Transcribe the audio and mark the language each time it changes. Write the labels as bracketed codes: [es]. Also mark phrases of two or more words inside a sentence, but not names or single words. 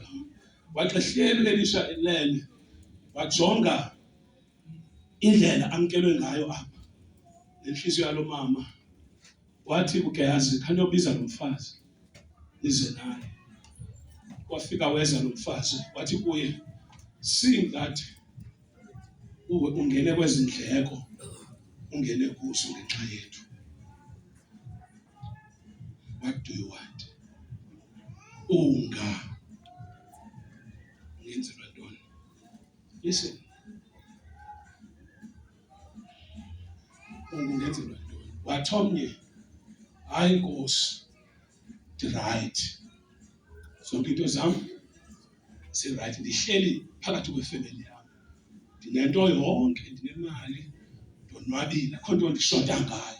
[xh] Wathi ehleli uElisha elele, wajonga indlela amkelwe ngayo apha, nenhliziyo yalo mama. Wathi kuGehazi, khaniyobiza lo mfazi. nize naye. Wafika weza lo mfazi wathi kuye, [en] seeing that [xh] uwe ungene kwezindleko, ungene kuso ngenxa yethu, [en] what do you want? [xh] Ngenzelwa ntoni? Listen, ungenzelwa ntoni? Wathi omnye, hayi Nkosi, right, zonke into zam si-right, ndihleli phakathi kwefemeli yam, ndinento yonke, ndinemali, ndonwabile, akho nto ndishota ngayo.